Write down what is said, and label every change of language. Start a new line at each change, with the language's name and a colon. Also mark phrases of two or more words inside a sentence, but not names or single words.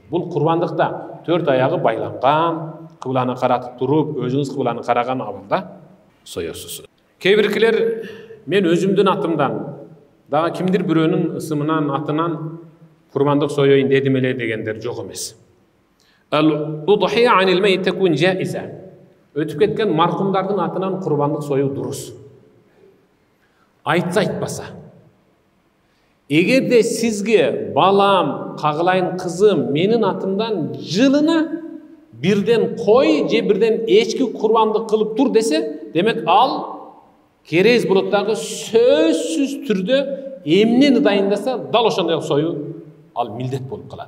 Kyrgyz: Бул курбандыкта төрт аягы байланган, кыбланы каратып туруп, өзүңүз кыбланы караган абалда соесуз. Кээ-биркилер мен өзүмдүн атымдан, дагы кимдир бирөөнүн ысымынан, атынан курбандык соёюн дедим эле дегендер жок эмес.
Arabic: الأضحية عن الميت تكون جائزة.
Kyrgyz: Өтүп кеткен маркумдардын атынан курбандык союу дурус. Айтса айтпаса. Эгерде сизге балам, кагылайын кызым менин атымдан жылына бирден кой же бирден эчки курбандык кылып тур десе, демек ал керез болот дагы сөзсүз түрдө эмнени дайындаса, дал ошондой союу ал милдет болуп калат.